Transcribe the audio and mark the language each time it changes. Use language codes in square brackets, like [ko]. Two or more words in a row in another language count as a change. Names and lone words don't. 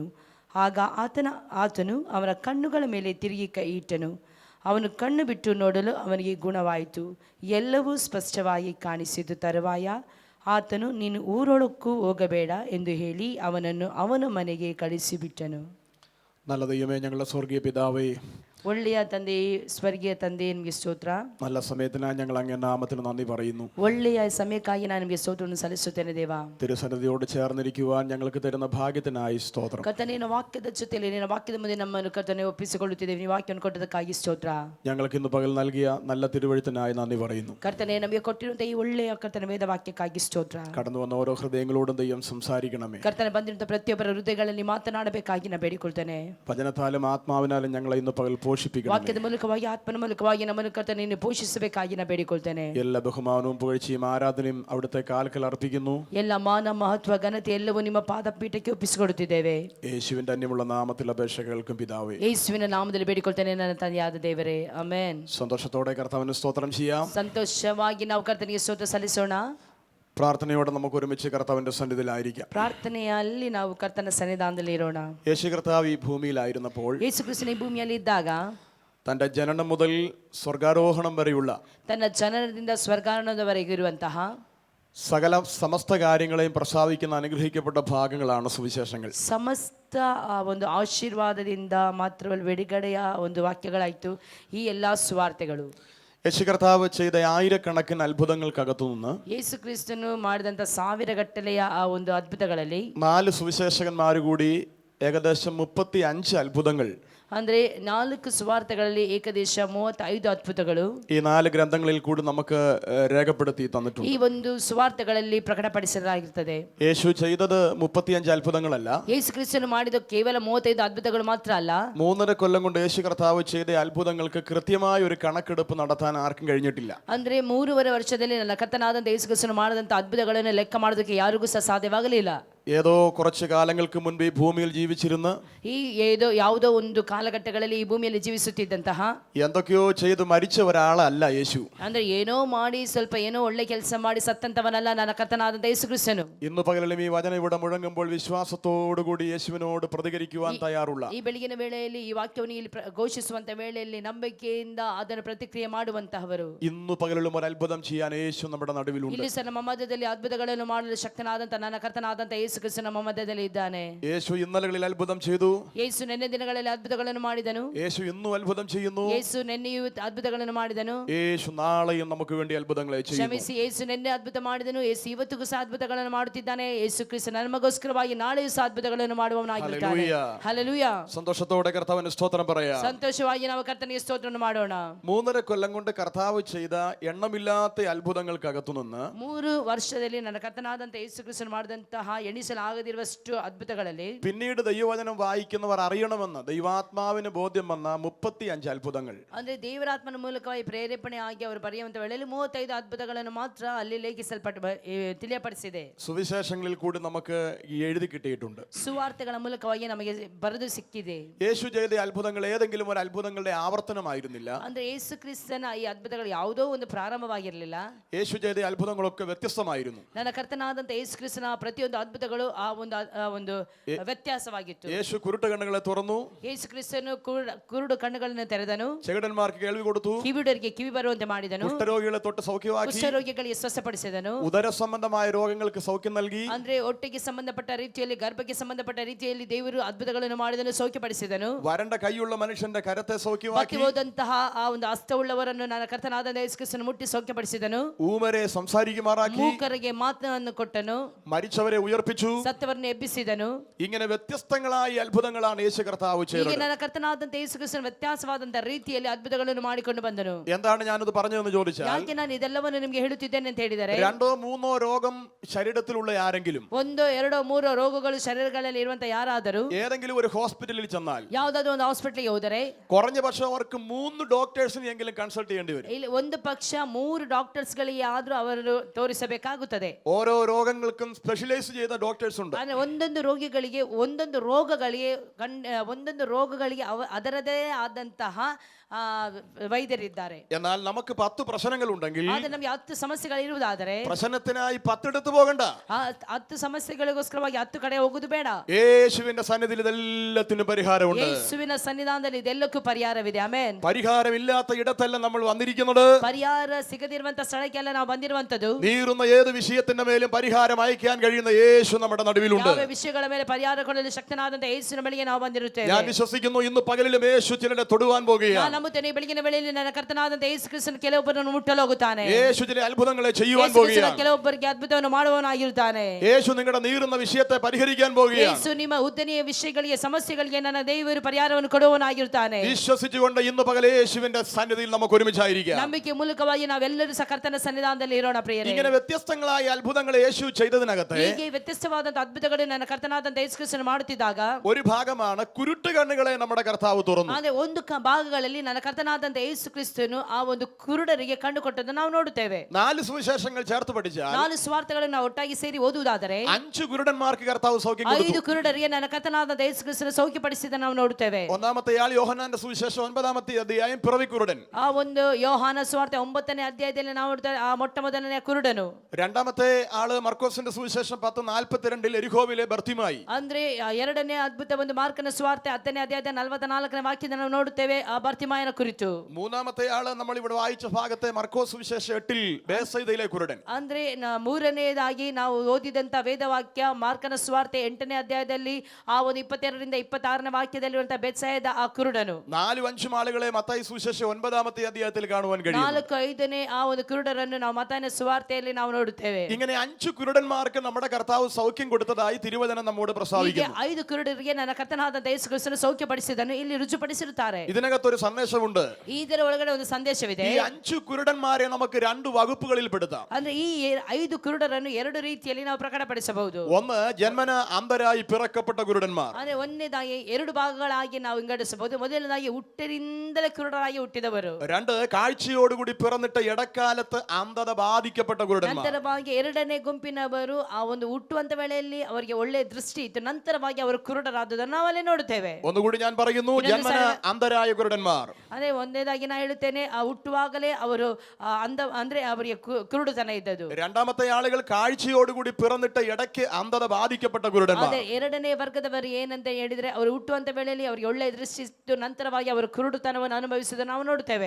[kn] ಆಗ ಆತನು ಅವನ ಕಣ್ಣುಗಳ ಮೇಲೆ ತಿರುಗಿ ಕೈ ಇಟ್ಟನು. ಅವನು ಕಣ್ಣು ಬಿಟ್ಟು ನೋಡಲು ಅವನಿಗೆ ಗುಣವಾಯಿತು. ಎಲ್ಲವೂ ಸ್ಪಷ್ಟವಾಗಿ ಕಾಣಿಸಿತು. ತರುವಾಯ ಆತನು, ನೀನು ಊರೊಳಕ್ಕೂ ಹೋಗಬೇಡ ಎಂದು ಹೇಳಿ ಅವನನ್ನು ಅವನ ಮನೆಗೆ ಕಳಿಸಿಬಿಟ್ಟನು. [ml] നല്ല ദൈവമേ, ഞങ്ങളുടെ സ്വർഗീയ പിതാവേ, [kn] ಒಳ್ಳೆಯ ತಂದೆ, ಸ್ವರ್ಗೀಯ ತಂದೆ, ನಿಮಗೆ ಸ್ತೋತ್ರ. [ml] നല്ല സമയത്തിനായി ഞങ്ങൾ അങ്ങേ നാമത്തിന് നന്ദി പറയുന്നു. [kn] ಒಳ್ಳೆಯ ಸಮಯಕ್ಕಾಗಿ ನಾನು ನಿಮಗೆ ಸ್ತೋತ್ರವನ್ನು ಸಲ್ಲಿಸುತ್ತೇನೆ ದೇವ. [ml] തിരുസന്നിധിയോട് ചേർന്നിരിക്കുവാൻ ഞങ്ങൾക്ക് തരുന്ന ഭാഗ്യത്തിനായി സ്തോത്രം. [kn] ಕರ್ತನೇ, ನಿನ್ನ ವಾಕ್ಯದ ಜೊತೆಯಲ್ಲಿ ನಿನ್ನ ವಾಕ್ಯದ ಮುಂದೆ ನಮ್ಮನ್ನು ಕರ್ತನೇ ಒಪ್ಪಿಸಿಕೊಳ್ಳುತ್ತಿದ್ದೇವೆ. ನೀವು ವಾಕ್ಯವನ್ನು ಕೊಟ್ಟದಕ್ಕಾಗಿ ಸ್ತೋತ್ರ. [ml] ഞങ്ങൾക്ക് ഇന്ന് പകൽ നൽകിയ നല്ല തിരുവഴുത്തിനായി നന്ദി പറയുന്നു. [kn] ಕರ್ತನೇ, ನಮಗೆ ಕೊಟ್ಟಿರುವಂತಹ ಈ ಒಳ್ಳೆಯ ಕರ್ತನ ವೇದ ವಾಕ್ಯಕ್ಕಾಗಿ ಸ್ತೋತ್ರ. [ml] കടന്നു വന്ന ഓരോ ഹൃദയങ്ങളോടും ദൈവം സംസാരിക്കണമേ. [kn] ಕರ್ತನೆ, ಬಂದಿರುವಂತಹ ಪ್ರತಿಯೊಬ್ಬರ ಹೃದಯಗಳಲ್ಲಿ ಮಾತನಾಡಬೇಕಾಗಿ ನಾನು ಬೇಡಿಕೊಳ್ತೇನೆ. [ml] വചനത്താലും ആത്മാവിനാലും ഞങ്ങളെ ഇന്ന് പകൽ പോഷിപ്പിക്കണം. [kn] ವಾಕ್ಯದ ಮೂಲಕವಾಗಿ, ಆತ್ಮನ ಮೂಲಕವಾಗಿ ನಮ್ಮನ್ನು ಕರ್ತನೆ ನೀನು ಪೋಷಿಸಬೇಕಾಗಿ ನಾನು ಬೇಡಿಕೊಳ್ತೇನೆ. [ml] എല്ലാ ബഹുമാനവും പുകഴ്ചയും ആരാധനയും അവിടുത്തെ കാൽക്കൽ അർപ്പിക്കുന്നു. [kn] ಎಲ್ಲ ಮಾನ, ಮಹತ್ವ, ಘನತೆ ಎಲ್ಲವೂ ನಿಮ್ಮ ಪಾದಪೀಠಕ್ಕೆ ಒಪ್ಪಿಸಿಕೊಡುತ್ತಿದ್ದೇವೆ. [ml] യേശുവിന്റെ അന്യമുള്ള നാമത്തിൽ അപേക്ഷ കേൾക്കും പിതാവേ. [kn] ಯೇಸುವಿನ ನಾಮದಲ್ಲಿ ಬೇಡಿಕೊಳ್ತೇನೆ ನನ್ನ ತಂದೆಯಾದ ದೇವರೇ, ಆಮೆನ್. [ml] സന്തോഷത്തോടെ കർത്താവിന് സ്തോത്രം ചെയ്യാം. [kn] ಸಂತೋಷವಾಗಿ ನಾವು ಕರ್ತನಿಗೆ ಸ್ತೋತ್ರ ಸಲ್ಲಿಸೋಣ. [ml] പ്രാർത്ഥനയോടെ നമുക്ക് ഒരുമിച്ച് കർത്താവിന്റെ സന്നിധിയിലായിരിക്കാം. [kn] ಪ್ರಾರ್ಥನೆಯಲ್ಲಿ ನಾವು ಕರ್ತನ ಸನ್ನಿಧಾನದಲ್ಲಿ ಇರೋಣ. [ml] യേശു കർത്താവ് ഈ ഭൂമിയിലായിരുന്നപ്പോൾ, [kn] ಯೇಸು ಕ್ರಿಸ್ತನ ಈ ಭೂಮಿಯಲ್ಲಿ ಇದ್ದಾಗ, [ml] തന്റെ ജനനം മുതൽ സ്വർഗാരോഹണം വരെയുള്ള [kn] ತನ್ನ ಜನನದಿಂದ ಸ್ವರ್ಗಾರೋಹಣದವರೆಗೆ ಇರುವಂತಹ [ml] സകല സമസ്ത കാര്യങ്ങളെയും പ്രസാദിക്കുന്ന അനുഗ്രഹിക്കപ്പെട്ട ഭാഗങ്ങളാണ് സുവിശേഷങ്ങൾ. [kn] ಸಮಸ್ತ ಒಂದು ಆಶೀರ್ವಾದದಿಂದ ಮಾತ್ರವಲ್ಲ ಬಿಡುಗಡೆಯ ಒಂದು ವಾಕ್ಯಗಳಾಯಿತು ಈ ಎಲ್ಲ ಸುವಾರ್ತೆಗಳು. [ml] യേശു കർത്താവ് ചെയ്ത ആയിരക്കണക്കിന് അത്ഭുതങ്ങൾക്കകത്തുനിന്ന് [kn] ಯೇಸು ಕ್ರಿಸ್ತನು ಮಾಡಿದಂಥ ಸಾವಿರಗಟ್ಟಲೆಯ ಆ ಒಂದು ಅದ್ಭುತಗಳಲ್ಲಿ [ml] 4 സുവിശേഷകന്മാർ കൂടി ഏകദേശം 35 അത്ഭുതങ്ങൾ, [kn] ಅಂದ್ರೆ 4 ಸುವಾರ್ತೆಗಳಲ್ಲಿ ಏಕದೇಶ 35 ಅದ್ಭುತಗಳು [ml] ഈ 4 ഗ്രന്ഥങ്ങളിൽ കൂടി നമുക്ക് രേഖപ്പെടുത്തി തന്നിട്ടുണ്ട്. [kn] ಈ ಒಂದು ಸುವಾರ್ತೆಗಳಲ್ಲಿ ಪ್ರಕಟಪಡಿಸಲಾಗಿರುತ್ತದೆ. [ml] യേശു ചെയ്തത് 35 അത്ഭുതങ്ങളല്ല. [kn] ಯೇಸು ಕ್ರಿಸ್ತನು ಮಾಡಿದ ಕೇವಲ 35 ಅದ್ಭುತಗಳು ಮಾತ್ರ ಅಲ್ಲ. [ml] 3.5 കൊല്ലം കൊണ്ട് യേശു കർത്താവ് ചെയ്ത അത്ഭുതങ്ങൾക്ക് കൃത്യമായ ഒരു കണക്കെടുപ്പ് നടത്താൻ ആർക്കും കഴിഞ്ഞിട്ടില്ല. [kn] ಅಂದ್ರೆ 3.5 ವರ್ಷದಲ್ಲಿ ನನ್ನ ಕರ್ತನಾದಂಥ ಯೇಸು ಕ್ರಿಸ್ತನು ಮಾಡಿದಂಥ ಅದ್ಭುತಗಳನ್ನು ಲೆಕ್ಕ ಮಾಡೋದಕ್ಕೆ ಯಾರಿಗೂ ಸಹ ಸಾಧ್ಯವಾಗಲಿಲ್ಲ. [ml] ഏതോ കുറച്ച് കാലങ്ങൾക്ക് മുൻപ് ഈ ഭൂമിയിൽ ജീവിച്ചിരുന്ന് [kn] ಯಾವುದೋ ಒಂದು ಕಾಲಘಟ್ಟಗಳಲ್ಲಿ ಈ ಭೂಮಿಯಲ್ಲಿ ಜೀವಿಸುತ್ತಿದ್ದಂತಹ [ml] എന്തൊക്കെയോ ചെയ്ത് മരിച്ച ഒരാളല്ല യേശു. [kn] ಅಂದ್ರೆ ಏನೋ ಮಾಡಿ ಸ್ವಲ್ಪ ಏನೋ ಒಳ್ಳೆ ಕೆಲಸ ಮಾಡಿ ಸತ್ತಂತವನಲ್ಲ ನನ್ನ ಕರ್ತನಾದಂಥ ಯೇಸು ಕ್ರಿಸ್ತನು. [ml] ഇന്ന് പകലും ഈ വചനം ഇവിടെ മുഴങ്ങുമ്പോൾ വിശ്വാസത്തോടുകൂടി യേശുവിനോട് പ്രതികരിക്കുവാൻ തയ്യാറുള്ള, [kn] ಈ ಬೆಳಗಿನ ವೇಳೆಯಲ್ಲಿ ಈ ವಾಕ್ಯವನ್ನು ಇಲ್ಲಿ ಘೋಷಿಸುವಂತ ವೇಳೆಯಲ್ಲಿ ನಂಬಿಕೆಯಿಂದ ಅದನ್ನು ಪ್ರತಿಕ್ರಿಯೆ ಮಾಡುವಂತಹವರು, [ml] ഇന്ന് പകലും ഒരു അത്ഭുതം ചെയ്യാൻ യേശു നമ്മുടെ നടുവിലുണ്ട്. [kn] ಇಲ್ಲಿ ಸಹ ನಮ್ಮ ಮಧ್ಯದಲ್ಲಿ ಅದ್ಭುತಗಳನ್ನು ಮಾಡಲು ಶಕ್ತನಾದಂತ ನನ್ನ ಕರ್ತನಾದಂಥ ಯೇಸು ಕ್ರಿಸ್ತನು ನಮ್ಮ ಮಧ್ಯದಲ್ಲಿ ಇದ್ದಾನೆ. [ml] യേശു ഇന്നലകളിൽ അത്ഭുതം ചെയ്തു. [kn] ಯೇಸು ನೆನ್ನೆ ದಿನಗಳಲ್ಲಿ ಅದ್ಭುತಗಳನ್ನು ಮಾಡಿದನು. [ml] യേശു ഇന്നും അത്ഭുതം ചെയ്യുന്നു. [kn] ಯೇಸು ನೆನ್ನೆಯೂ ಅದ್ಭುತಗಳನ್ನು ಮಾಡಿದನು. [ml] യേശു നാളെയും നമുക്ക് വേണ്ടി അത്ഭുതങ്ങളെ ചെയ്യും. [kn] ಕ್ಷಮಿಸಿ, ಯೇಸು ನೆನ್ನೆ ಅದ್ಭುತ ಮಾಡಿದನು. ಯೇಸು ಇವತ್ತಿಗೂ ಸಹ ಅದ್ಭುತಗಳನ್ನು ಮಾಡುತ್ತಿದ್ದಾನೆ. ಯೇಸು ಕ್ರಿಸ್ತ ನಮಗೋಸ್ಕರವಾಗಿ ನಾಳೆಯೂ ಸಹ ಅದ್ಭುತಗಳನ್ನು ಮಾಡುವವನಾಗಿರುತ್ತಾನೆ. ಹಲ್ಲೆಲೂಯಾ. [ml] സന്തോഷത്തോടെ കർത്താവിന് സ്തോത്രം പറയാം. [kn] ಸಂತೋಷವಾಗಿ ನಾವು ಕರ್ತನಿಗೆ ಸ್ತೋತ್ರವನ್ನು ಮಾಡೋಣ. [ml] 3.5 കൊല്ലം കൊണ്ട് കർത്താവ് ചെയ്ത എണ്ണമില്ലാത്ത അത്ഭുതങ്ങൾക്കകത്തു നിന്ന് [kn] 3 ವರ್ಷದಲ್ಲಿ ನನ್ನ ಕರ್ತನಾದಂಥ ಯೇಸು ಕ್ರಿಸ್ತನು ಮಾಡಿದಂತಹ ಎಣಿಸಲಾಗದಿರುವಷ್ಟು ಅದ್ಭುತಗಳಲ್ಲಿ [ml] പിന്നീട് ദൈവവചനം വായിക്കുന്നവർ അറിയണമെന്ന് ദൈവാത്മാവിന് ബോധ്യം വന്ന 35 അത്ഭുതങ്ങൾ. [kn] ಅಂದ್ರೆ ದೇವರಾತ್ಮನ ಮೂಲಕವಾಗಿ ಪ್ರೇರೇಪಣೆ ಆಗಿ ಅವರು ಬರೆಯುವಂತ ವೇಳೆಯಲ್ಲಿ 35 ಅದ್ಭುತಗಳನ್ನು ಮಾತ್ರ ಅಲ್ಲಿ ಲೇಖಿಸಲ್ಪಟ್ಟು ತಿಳಿಯಪಡಿಸಿದೆ. [ml] സുവിശേഷങ്ങളിൽ കൂടി നമുക്ക് എഴുതി കിട്ടിയിട്ടുണ്ട്. [kn] ಸುವಾರ್ತೆಗಳ ಮೂಲಕವಾಗಿ ನಮಗೆ ಬರೆದು ಸಿಕ್ಕಿದೆ. [ml] യേശു ചെയ്ത അത്ഭുതങ്ങൾ ഏതെങ്കിലും ഒരു അത്ഭുതങ്ങളുടെ ആവർത്തനമായിരുന്നില്ല. [kn] ಅಂದ್ರೆ ಯೇಸು ಕ್ರಿಸ್ತನ ಈ ಅದ್ಭುತಗಳು ಯಾವುದೋ ಒಂದು ಪ್ರಾರಂಭವಾಗಿರಲಿಲ್ಲ. [ml] യേശു ചെയ്ത അത്ഭുതങ്ങളൊക്കെ വ്യത്യസ്തമായിരുന്നു. [kn] ನನ್ನ ಕರ್ತನಾದಂತ ಯೇಸು ಕ್ರಿಸ್ತನ ಪ್ರತಿಯೊಂದು ಅದ್ಭುತಗಳು ಒಂದು ವ್ಯತ್ಯಾಸವಾಗಿತ್ತು. [ml] യേശു കുരുട്ട് കണ്ണുകളെ തുറന്നു. [kn] ಯೇಸು ಕ್ರಿಸ್ತನು ಕುರುಡು ಕಣ್ಣುಗಳನ್ನು ತೆರೆದನು. [ml] ചെകിടന്മാർക്ക് കേൾവി കൊടുത്തു. [kn] ಕಿವಿಡರಿಗೆ ಕಿವಿ ಬರುವಂತೆ ಮಾಡಿದನು. [ml] കുഷ്ഠരോഗികളെ തൊട്ട് സൗഖ്യമാക്കി. [kn] ಕುಷ್ಠರೋಗಿಗಳಿಗೆ ಸ್ವಸ್ಥಪಡಿಸಿದನು. [ml] ഉദര സംബന്ധമായ രോഗങ്ങൾക്ക് സൗഖ്യം നൽകി. [kn] ಅಂದ್ರೆ ಹೊಟ್ಟೆಗೆ ಸಂಬಂಧಪಟ್ಟ ರೀತಿಯಲ್ಲಿ ಗರ್ಭಕ್ಕೆ ಸಂಬಂಧಪಟ್ಟ ರೀತಿಯಲ್ಲಿ ದೇವರು ಅದ್ಭುತಗಳನ್ನು ಮಾಡಿದನು, ಸೌಖ್ಯಪಡಿಸಿದನು. [ml] വരണ്ട കൈയുള്ള മനുഷ്യന്റെ കരത്തെ സൗഖ്യമാക്കി. [kn] ಹೋದಂತಹ ಆ ಒಂದು ಹಸ್ತವುಳ್ಳವರನ್ನು ನನ್ನ ಕರ್ತನಾದ ಯೇಸು ಕ್ರಿಸ್ತನು ಮುಟ್ಟಿ ಸೌಖ್ಯಪಡಿಸಿದನು. [ml] ഊമരെ സംസാരിക്കുമാറാക്കി. [kn] ಮೂಕರಿಗೆ ಮಾತನ್ನು ಕೊಟ್ಟನು. [ml] മരിച്ചവരെ ഉയർപ്പിച്ചു. [kn] ಸತ್ತವರನ್ನು ಎಬ್ಬಿಸಿದನು. [ml] ഇങ്ങനെ വ്യത്യസ്തങ്ങളായ അത്ഭുതങ്ങളാണ് യേശു കർത്താവ് [kn] ಹೀಗೆ [ml] ചെയ്തത്. [kn] ನನ್ನ ಕರ್ತನಾದಂತ ಯೇಸು ಕ್ರಿಸ್ತನು ವ್ಯತ್ಯಾಸವಾದಂತಹ ರೀತಿಯಲ್ಲಿ ಅದ್ಭುತಗಳನ್ನು ಮಾಡಿಕೊಂಡು ಬಂದನು. [ml] എന്താണ് ഞാനത് പറഞ്ഞതെന്ന് ചോദിച്ചാൽ, [kn] ಯಾಕೆ ನಾನು ಇದೆಲ್ಲವನ್ನು ನಿಮಗೆ ಹೇಳುತ್ತಿದ್ದೇನೆ ಅಂತ ಹೇಳಿದರೆ, [ml] 2-3 രോഗം ശരീരത്തിലുള്ള ആരെങ്കിലും [kn] 1-2-3 ರೋಗಗಳು ಶರೀರಗಳಲ್ಲಿ ಇರುವಂತಹ ಯಾರಾದರೂ [ml] ഏതെങ്കിലും ഒരു ഹോസ്പിറ്റലിൽ ചെന്നാൽ [kn] ಯಾವುದಾದ್ರೂ ಒಂದು ಹಾಸ್ಪಿಟಲ್ಗೆ ಹೋದರೆ [ml] കുറഞ്ഞ പക്ഷം അവർക്ക് 3 ഡോക്ടേഴ്സിനെ എങ്കിലും കൺസൾട്ട് ചെയ്യേണ്ടി വരും. [kn] ಇಲ್ಲಿ ಒಂದು ಪಕ್ಷ 3 ಡಾಕ್ಟರ್ಸ್ಗಳಿಗೆ ಆದ್ರೂ ಅವರು ತೋರಿಸಬೇಕಾಗುತ್ತದೆ. [ml] ഓരോ രോഗങ്ങൾക്കും സ്പെഷ്യലൈസ് ചെയ്ത ഡോക്ടേഴ്സ് ഉണ്ട്. [kn] ಅಂದ್ರೆ ಒಂದೊಂದು ರೋಗಗಳಿಗೆ ಅದರದೇ ಆದಂತಹ ವೈದ್ಯರಿದ್ದಾರೆ. [ml] എന്നാൽ നമുക്ക് 10 പ്രശ്നങ്ങൾ ഉണ്ടെങ്കിൽ [kn] ಆದ್ರೆ ನಮಗೆ 10 ಸಮಸ್ಯೆಗಳು ಇರುವುದಾದರೆ [ml] പ്രശ്നത്തിനായി 10 എടുത്ത് പോകണ്ട. [kn] 10 ಸಮಸ್ಯೆಗಳಿಗೋಸ್ಕರವಾಗಿ 10 ಕಡೆ ಹೋಗುದು ಬೇಡ. [ml] യേശുവിന്റെ സന്നിധിയിൽ ഇതെല്ലാത്തിനും പരിഹാരമുണ്ട്. [kn] ಯೇಸುವಿನ ಸನ್ನಿಧಾನದಲ್ಲಿ ಇದೆಲ್ಲಕ್ಕೂ ಪರಿಹಾರವಿದೆ. ಆಮೆನ್. [ml] പരിഹാരമില്ലാത്ത ഇടത്തല്ല നമ്മൾ വന്നിരിക്കുന്നത്. [kn] ಪರಿಹಾರ ಸಿಗದಿರುವಂತ ಸ್ಥಳಕ್ಕೆಲ್ಲ ನಾವು ಬಂದಿರುವಂತದ್ದು. [ml] നീറുന്ന ഏത് വിഷയത്തിന്റെ മേലും പരിഹാരം അയക്കാൻ കഴിയുന്ന യേശു നമ്മുടെ നടുവിലുണ്ട്. [kn] ಯಾವ ವಿಷಯಗಳ ಮೇಲೆ ಪರಿಹಾರ ಕೊಡಲು ಶಕ್ತನಾದಂತ ಯೇಸುವಿನ ಬಳಿಗೆ ನಾವು ಬಂದಿರುತ್ತೇವೆ. [ml] ഞാൻ വിശ്വസിക്കുന്നു ഇന്ന് പകലിലും യേശു ചിലരെ തൊടുവാൻ പോകുകയാണ്. [kn] ನಂಬುತ್ತೇನೆ ಬೆಳಗಿನ ವೇಳೆಯಲ್ಲಿ ನನ್ನ ಕರ್ತನಾದಂತ ಯೇಸು ಕ್ರಿಸ್ತನು ಕೆಲವೊಬ್ಬರನ್ನು ಮುಟ್ಟಲು ಹೋಗುತ್ತಾನೆ. [ml] യേശു ചില അത്ഭുതങ്ങളെ ചെയ്യുവാൻ പോകുകയാണ്. [kn] ಕೆಲವೊಬ್ಬರಿಗೆ ಅದ್ಭುತವನ್ನು ಮಾಡುವವನಾಗಿರುತ್ತಾನೆ. [ml] യേശു നിങ്ങളുടെ നീറുന്ന വിഷയത്തെ പരിഹരിക്കാൻ പോകുകയാണ്. [kn] ಯೇಸು ನಿಮ್ಮ ಉದ್ದನೆಯ ವಿಷಯಗಳಿಗೆ ಸಮಸ್ಯೆಗಳಿಗೆ ನನ್ನ ದೇವರು ಪರಿಹಾರವನ್ನು ಕೊಡುವವನಾಗಿರುತ್ತಾನೆ. [ml] വിശ്വസിച്ചുകൊണ്ട് ഇന്ന് പകൽ യേശുവിന്റെ സന്നിധിയിൽ നമുക്ക് ഒരുമിച്ചായിരിക്കാം. [kn] ನಂಬಿಕೆ ಮೂಲಕವಾಗಿ ನಾವೆಲ್ಲರೂ ಸಹ ಕರ್ತನ ಸನ್ನಿಧಾನದಲ್ಲಿ ಇರೋಣ ಪ್ರಿಯರೇ. [ml] ഇങ്ങനെ വ്യത്യസ്തങ്ങളായ അത്ഭുതങ്ങൾ യേശു ചെയ്തതിനകത്ത് [kn] ಹೀಗೆ ವ್ಯತ್ಯಸ್ತವಾದಂತ ಅದ್ಭುತಗಳು ನನ್ನ ಕರ್ತನಾದಂತ ಯೇಸು ಕ್ರಿಸ್ತನು ಮಾಡುತ್ತಿದ್ದಾಗ [ml] ഒരു ഭാഗമാണ് കുരുട്ട് കണ്ണുകളെ നമ്മുടെ കർത്താവ് തുറന്നു. [kn] ಅಂದ್ರೆ ಒಂದು ಭಾಗಗಳಲ್ಲಿ ನನ್ನ ಕರ್ತನಾದಂತ ಯೇಸು ಕ್ರಿಸ್ತನು ಆ ಒಂದು ಕುರುಡರಿಗೆ ಕಂಡು ಕೊಟ್ಟದ್ದು ನಾವು ನೋಡುತ್ತೇವೆ. [ml] 4 സുവിശേഷങ്ങൾ ചേർത്ത് പഠിച്ചാൽ [kn] 4 ಸುವಾರ್ತೆಗಳನ್ನು ನಾವು ಒಟ್ಟಾಗಿ ಸೇರಿ ಓದುವುದಾದರೆ [ml] 5 കുരുടന്മാർക്ക് കർത്താവ് സൗഖ്യം കൊടുത്തു. [kn] 5 ಕುರುಡರಿಗೆ ನನ್ನ ಕರ್ತನಾದಂತ ಯೇಸು ಕ್ರಿಸ್ತನು സൗഖ്യಪಡಿಸಿದ ನಾವು ನೋಡುತ್ತೇವೆ. [ml] ഒന്നാമത്തെ ആൾ യോഹന്നാന്റെ സുവിശേഷം 9-ാമത്തെ അധ്യായം പിറവിക്കുരുടൻ. [kn] ಆ ಒಂದು ಯೋಹಾನ ಸುವಾರ್ತೆ 9ನೇ ಅಧ್ಯಾಯದಲ್ಲಿ ನಾವು ನೋಡುತ್ತೇವೆ ಆ ಮೊಟ್ಟ ಮೊದಲನೇ ಕುರುಡನು. [ml] രണ്ടാമത്തെ ആള് മർക്കോസിന്റെ സുവിശേഷം 10:42 എരിഹോവിലെ ബർത്തിമായി. [kn] ಅಂದ್ರೆ ಎರಡನೇ ಅದ್ಭುತ ಒಂದು ಮಾರ್ಕನ ಸುವಾರ್ತೆ 10ನೇ ಅಧ್ಯಾಯದ 44ನೇ ವಾಕ್ಯದಲ್ಲಿ ನಾವು ನೋಡುತ್ತೇವೆ ಆ ಬರ್ತಿಮಾಯನ ಕುರಿತು. [ml] മൂന്നാമത്തെ ആള് നമ്മൾ ഇവിടെ വായിച്ച ഭാഗത്തെ മർക്കോസ് സുവിശേഷം 8 ബേത്സയിദയിലെ കുരുടൻ. [kn] ಅಂದ್ರೆ ಮೂರನೇದಾಗಿ ನಾವು ಓದಿದಂತ ವೇದವಾಕ್ಯ ಮಾರ್ಕನ ಸುವಾರ್ತೆ 8ನೇ ಅಧ್ಯಾಯದಲ್ಲಿ ಆ ಒಂದು 22ರಿಂದ 26ನೇ ವಾಕ್ಯದಲ್ಲಿರುವಂತ ಬೆತ್ಸಾಯದ ಆ ಕುರುಡನು. [ml] 4-5 ആളുകളെ മത്തായി സുവിശേഷം 9-ാമത്തെ അധ്യായത്തിൽ കാണുവാൻ കഴിയും. [kn] 4-5ನೇ ಆ ಒಂದು ಕುರುಡರನ್ನು ನಾವು ಮತ್ತಾಯನ ಸುವಾರ್ತೆಯಲ್ಲಿ ನಾವು ನೋಡುತ್ತೇವೆ. [ml] ഇങ്ങനെ 5 കുരുടന്മാർക്ക് നമ്മുടെ കർത്താവ് സൗഖ്യം കൊടുത്തതായി തിരുവചനം നമ്മോട് പ്രസ്താവിക്കുന്നു. [kn] 5 ಕುರುಡರಿಗೆ ನನ್ನ ಕರ್ತನಾದ ಯೇಸು ಕ್ರಿಸ್ತನು ಸೌಖ್ಯಪಡಿಸಿದನು ಇಲ್ಲಿ ರುಜುಪಡಿಸಿರುತ್ತಾರೆ. [ml] ഇതിനകത്തൊരു സന്ദേശമുണ്ട്. [kn] ಇದರ ಒಳಗಡೆ ಒಂದು ಸಂದೇಶವಿದೆ. [ml] ഈ 5 കുരുടന്മാരെ നമുക്ക് 2 വകുപ്പുകളിൽ പെടുത്താം. [kn] ಅಂದ್ರೆ ಈ 5 ಕುರುಡರನ್ನು 2 ರೀತಿಯಲ್ಲಿ ನಾವು ಪ್ರಕಟಪಡಿಸಬಹುದು. [ml] ഒന്ന് ജന്മന അന്ധരായി പിറക്കപ്പെട്ട കുരുടന്മാർ. [kn] ಅಂದ್ರೆ ಒಂದನೇದಾಗಿ 2 ಭಾಗಗಳಾಗಿ ನಾವು ವಿಂಗಡಿಸಬಹುದು. ಮೊದಲನೇದಾಗಿ ಹುಟ್ಟಿನಿಂದಲೇ ಕುರುಡರಾಗಿ ಹುಟ್ಟಿದವರು. [ml] 2 കാഴ്ചയോടുകൂടി പിറന്നിട്ട് ഇടക്കാലത്ത് അന്ധത ബാധിക്കപ്പെട്ട കുരുടന്മാർ. [kn] ನಂತರವಾಗಿ ಎರಡನೇ ಗುಂಪಿನವರು ಆ ಒಂದು ಹುಟ್ಟುವಂತ ವೇಳೆಯಲ್ಲಿ ಅವರಿಗೆ ಒಳ್ಳೆ ದೃಷ್ಟಿ ಇತ್ತು, ನಂತರವಾಗಿ ಅವರು ಕುರುಡರಾದುದನ್ನು ನಾವು ಅಲ್ಲಿ ನೋಡುತ್ತೇವೆ. [ml] ഒന്നുകൂടി ഞാൻ പറയുന്നു, ജന്മന അന്ധരായ കുരുടന്മാർ. [kn] ಅದೇ ಒಂದನೇದಾಗಿ ನಾ ಹೇಳುತ್ತೇನೆ, ಆ ಹುಟ್ಟುವಾಗಲೇ ಅವರು ಅಂಧ ಅಂದ್ರೆ ಅವರಿಗೆ ಕುರುಡುತನ ಇದ್ದದ್ದು. [ml] രണ്ടാമത്തെ ആളുകൾ കാഴ്ചയോടുകൂടി പിറന്നിട്ട് ഇടയ്ക്ക് അന്ധത ബാധിക്കപ്പെട്ട കുരുടന്മാർ. [kn] ಅದೇ ಎರಡನೇ ವರ್ಗದವರು ಏನಂತ ಹೇಳಿದ್ರೆ ಅವರು ಹುಟ್ಟುವಂತ ವೇಳೆಯಲ್ಲಿ ಅವರಿಗೆ ಒಳ್ಳೆ ದೃಷ್ಟಿ ಇತ್ತು, ನಂತರವಾಗಿ ಅವರು ಕುರುಡುತನವನ್ನು ಅನುಭವಿಸುವುದನ್ನು ನಾವು ನೋಡುತ್ತೇವೆ.